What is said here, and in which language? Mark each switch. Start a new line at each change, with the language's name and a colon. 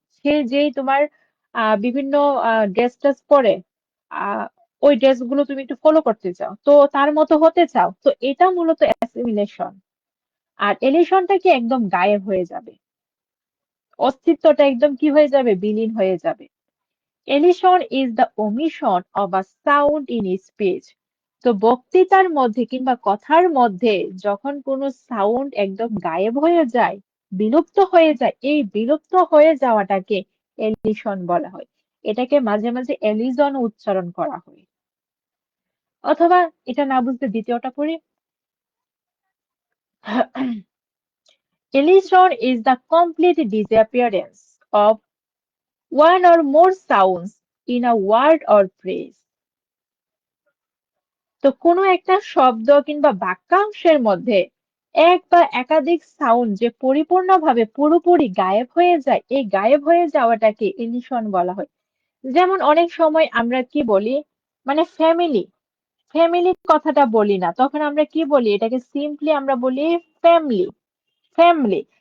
Bangla: সে যেই তোমার বিভিন্ন ড্রেস ট্রেস পরে, আহ ওই ড্রেস গুলো তুমি একটু ফলো করতে চাও, তো তার মতো হতে চাও, তো এটা মূলত অ্যাসিমিলেশন। আর এলিশনটা কি একদম গায়েব হয়ে যাবে, অস্তিত্বটা একদম কি হয়ে যাবে, বিলীন হয়ে যাবে।
English: Elision is the omission of a sound in speech.
Bangla: তো বক্তৃতার মধ্যে কিংবা কথার মধ্যে যখন কোনো সাউন্ড একদম গায়েব হয়ে যায়, বিলুপ্ত হয়ে যায়, এই বিলুপ্ত হয়ে যাওয়াটাকে এলিশন বলা হয়। এটাকে মাঝে মাঝে এলিজন উচ্চারণ করা হয়। অথবা এটা না বুঝতে দ্বিতীয়টা পড়ি।
English: Elision is the complete disappearance of one or more sounds in a word or phrase.
Bangla: তো কোনো একটা শব্দ কিংবা বাক্যাংশের মধ্যে এক বা একাধিক সাউন্ড যে পরিপূর্ণভাবে পুরোপুরি গায়েব হয়ে যায়, এই গায়েব হয়ে যাওয়াটাকে ইলিশন বলা হয়। যেমন অনেক সময় আমরা কি বলি, মানে ফ্যামিলি, ফ্যামিলি কথাটা বলি না, তখন আমরা কি বলি, এটাকে সিম্পলি আমরা বলি ফ্যামিলি, ফ্যামিলি।